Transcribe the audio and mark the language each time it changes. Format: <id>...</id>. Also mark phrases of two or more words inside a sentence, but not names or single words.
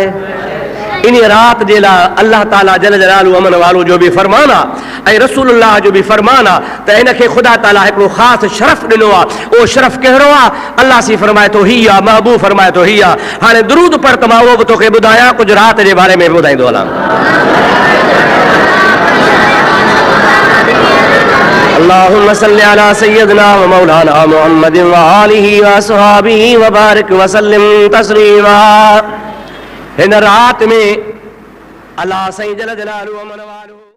<sd>इन रात जे लाइ अल्लाह ताला</sd> <ar>جل جلاله</ar> <sd>अमन वालो जो भी फरमान आहे ऐं रसूलुल्लाह जो भी फरमान आहे त हिनखे ख़ुदा ताला हिकिड़ो ख़ासि शरफ़ ॾिनो आहे। उहो शरफ़ कहिड़ो आहे? अल्लाह सी फरमाए थो ही आहे, महबूब फरमाए थो ही आहे। हाणे दुरूद पढ़ त मां उहो बि तोखे ॿुधायां, कुझु राति जे बारे में ॿुधाईंदो हलां।</sd> <ar>اللهم صل على سيدنا ومولانا محمد وآله وأصحابه وبارك وسلم تسليما.</ar> <sd>हिन रात में अल्लाह साईं</sd> <ar>جل جلاله</ar> <sd>अमन वालो</sd>